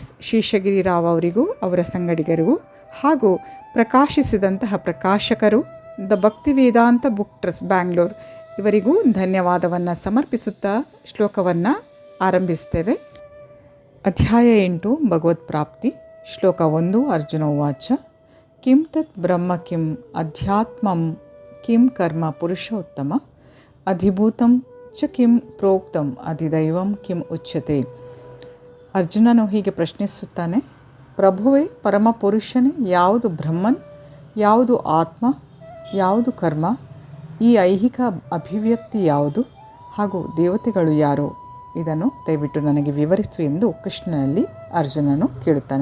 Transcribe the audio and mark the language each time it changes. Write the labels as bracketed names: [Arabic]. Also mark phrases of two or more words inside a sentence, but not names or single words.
[Kannada] ಶೇಷಗಿರಿರಾವ್ ಅವರಿಗೂ, ಅವರ ಸಂಗಡಿಗರಿಗೂ, ಹಾಗೂ ಪ್ರಕಾಶಿಸಿದಂತಹ ಪ್ರಕಾಶಕರು ದ ಭಕ್ತಿವೇದಾಂತ ಬುಕ್ ಟ್ರಸ್ಟ್ ಬ್ಯಾಂಗ್ಳೂರ್ ಇವರಿಗೂ ಧನ್ಯವಾದವನ್ನು ಸಮರ್ಪಿಸುತ್ತಾ ಶ್ಲೋಕವನ್ನು ಆರಂಭಿಸ್ತೇವೆ. ಅಧ್ಯಾಯ 8 ಭಗವತ್ ಪ್ರಾಪ್ತಿ. ಶ್ಲೋಕ 1. [Sanskrit] ಅರ್ಜುನ ಉವಾಚ. ಕಿಂ ತತ್ ಬ್ರಹ್ಮ ಕಿಂ ಅಧ್ಯಾತ್ಮಂ ಕಿಂ ಕರ್ಮ ಪುರುಷೋತ್ತಮ ಅಧಿಭೂತಂ ಚ ಕಿಂ ಪ್ರೋಕ್ತಂ ಅಧಿದೈವಂ ಕಿಂ ಉಚ್ಯತೆ. [Kannada] ಅರ್ಜುನನು ಹೀಗೆ ಪ್ರಶ್ನಿಸುತ್ತಾನೆ: ಪ್ರಭುವೇ, ಪರಮ ಪುರುಷನೇ, ಯಾವುದು ಬ್ರಹ್ಮನ್, ಯಾವುದು ಆತ್ಮ, ಯಾವುದು ಕರ್ಮ, ಈ ಐಹಿಕ ಅಭಿವ್ಯಕ್ತಿ ಯಾವುದು, ಹಾಗೂ ದೇವತೆಗಳು ಯಾರು? ಇದನ್ನು ದಯವಿಟ್ಟು ನನಗೆ ವಿವರಿಸು ಎಂದು ಕೃಷ್ಣನಲ್ಲಿ ಅರ್ಜುನನು ಕೇಳುತ್ತಾನೆ.